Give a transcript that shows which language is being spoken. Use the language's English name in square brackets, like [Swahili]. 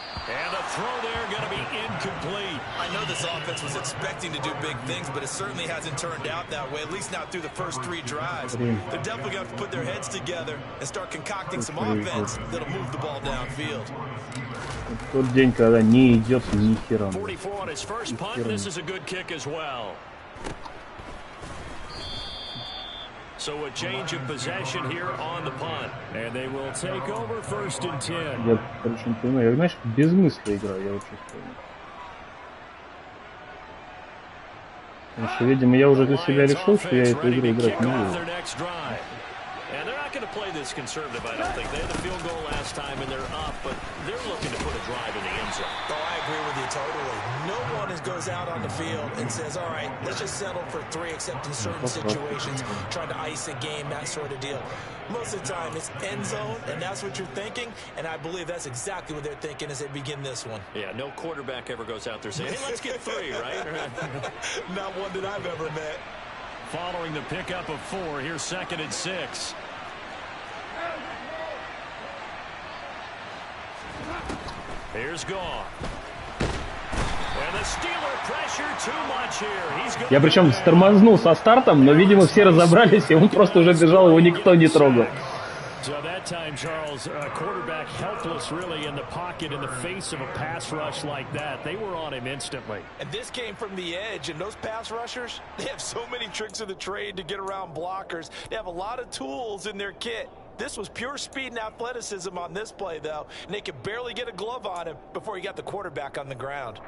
[English] And the throw there going to be incomplete. I know this offense was expecting to do big things, but it certainly hasn't turned out that way, at least not through the first 3 drives. They're definitely going to have to put their heads together and start concocting some offense that'll move the ball downfield. [Russian] Тот день, когда не идет ни хера. [English] 44 on his first punt. This is a good kick as well. So a change of possession here on the punt. And they will take over 1st and 10. [Russian] Я, короче, не понимаю. Я, знаешь, без мысли играю, я вот чувствую. Потому что, видимо, я уже для себя решил, что я эту игру играть не буду. [English] And they're not going to play this conservative, I don't think. They had the field goal last time, and they're up, but they're looking to put a drive in the end zone. Oh, I agree with you totally. No one goes out on the field and says, all right, let's just settle for 3, except in certain situations, trying to ice a game, that sort of deal. Most of the time, it's end zone, and that's what you're thinking, and I believe that's exactly what they're thinking as they begin this one. Yeah, no quarterback ever goes out there saying, hey, let's get 3, right? Not one that I've ever met. Following the pickup of 4, here's 2nd and 6. Here's Goff. And the Steeler pressure too much here. [Russian] Я причем тормознул со стартом, но, видимо, все разобрались, и он просто уже бежал, его никто не трогал. [English] So that time, Charles, quarterback helpless really in the pocket in the face of a pass rush like that. They were on him instantly. And this came from the edge, and those pass rushers, they have so many tricks of the trade to get around blockers. They have a lot of tools in their kit. This was pure speed and athleticism on this play, though, and they could barely get a glove on him before he got the quarterback on the ground.